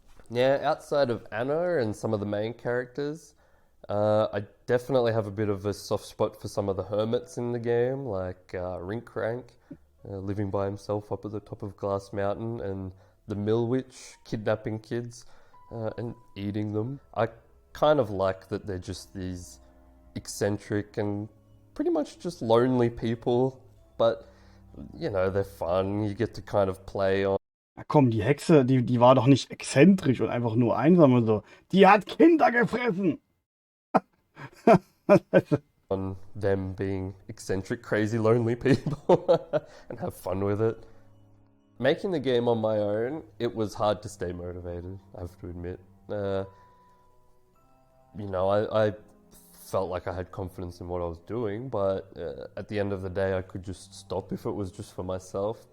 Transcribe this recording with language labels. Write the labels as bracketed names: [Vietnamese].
[English] Yeah, outside of Anna and some of the main characters, I definitely have a bit of a soft spot for some of the hermits in the game, like Rinkrank, living by himself up at the top of Glass Mountain, and the Mill Witch kidnapping kids and eating them. I kind of like that they're just these eccentric and pretty much just lonely people, but, you know, they're fun. You get to kind of play on. [German] Na komm, die Hexe, die war doch nicht exzentrisch und einfach nur einsam und so. Die hat Kinder gefressen! [English] On them being eccentric, crazy, lonely people and have fun with it. Making the game on my own, it was hard to stay motivated, I have to admit. You know, I felt like I had confidence in what I was doing, but at the end of the day, I could just stop if it was just for myself.